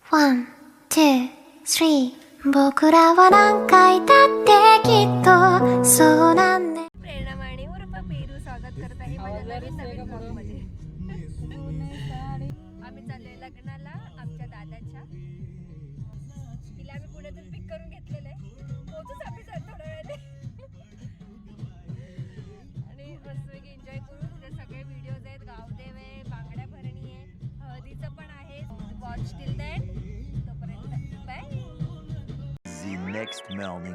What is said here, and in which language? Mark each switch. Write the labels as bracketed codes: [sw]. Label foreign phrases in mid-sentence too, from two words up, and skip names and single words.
[ja] 1, 2, 3 僕らは何回だってきっとそうなんね。 [mr] प्रेरणा माने उर्फ पेरू स्वागत करत आहे माझ्या नवीन ब्लॉगमध्ये. आम्ही चाललोय लग्नाला आमच्या दादाच्या. तिला आम्ही पुण्यातून पिक करून घेतलेलं आहे. पोहोचूच आम्ही थोड्या वेळाने आणि मस्तपैकी एन्जॉय करू. तिथे सगळे व्हिडिओज आहेत. गावदेव आहे, बांगड्या भरणी आहे, हळदीचं पण आहे. [en] watch till then. [mr] तोपर्यंत बाय. [en] The next morning.